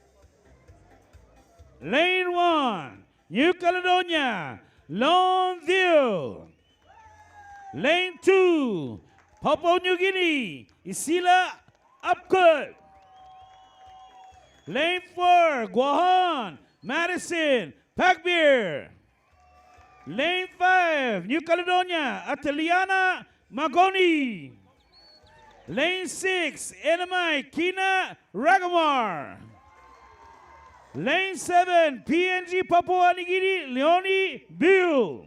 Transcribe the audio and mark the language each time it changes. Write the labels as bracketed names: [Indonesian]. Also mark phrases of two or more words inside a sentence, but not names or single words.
[English] Lane 1, New Caledonia, Lone View. Lane 2, Papua New Guinea, Isila Upcut. Lane 4, Guahan, Madison, Packbeer. Lane 5, New Caledonia, Ateliana, Magoni. Lane 6, Enamai, Kina, Ragamar. Lane 7, PNG, Papua New Guinea, Leone, Bill.